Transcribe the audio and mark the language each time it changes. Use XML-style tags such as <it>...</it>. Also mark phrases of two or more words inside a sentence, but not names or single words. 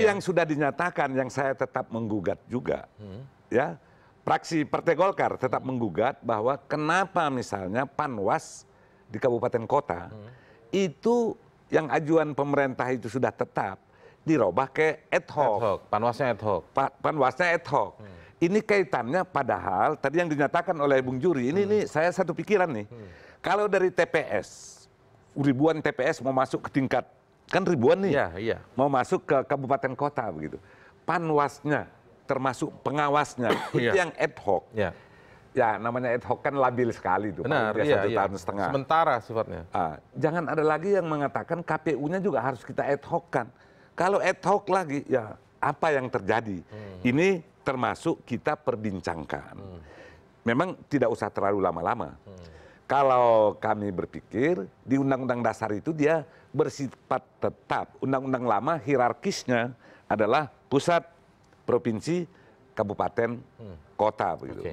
<id>ini ya? yang sudah dinyatakan, yang saya tetap menggugat juga, ya, fraksi Partai Golkar tetap menggugat bahwa kenapa misalnya Panwas di kabupaten kota itu yang ajuan pemerintah itu sudah tetap dirubah ke ad hoc. Ad hoc. Panwasnya ad hoc. Panwasnya ad hoc. Ini kaitannya padahal tadi yang dinyatakan oleh Bung Juri, ini saya satu pikiran nih. Kalau dari TPS, ribuan TPS mau masuk ke tingkat, kan ribuan nih, Iya. mau masuk ke kabupaten kota begitu. Panwasnya, termasuk pengawasnya, itu yang ad hoc. Ya namanya ad hoc kan labil sekali tuh. Benar, iya. 1,5 tahun. Sementara sifatnya. Jangan ada lagi yang mengatakan KPU-nya juga harus kita ad hoc kan. Kalau ad hoc lagi, ya apa yang terjadi? Ini termasuk kita perbincangkan. Memang tidak usah terlalu lama-lama. Kalau kami berpikir di Undang-Undang Dasar itu dia bersifat tetap. Undang-Undang lama hierarkisnya adalah pusat, provinsi, kabupaten, kota begitu.</id>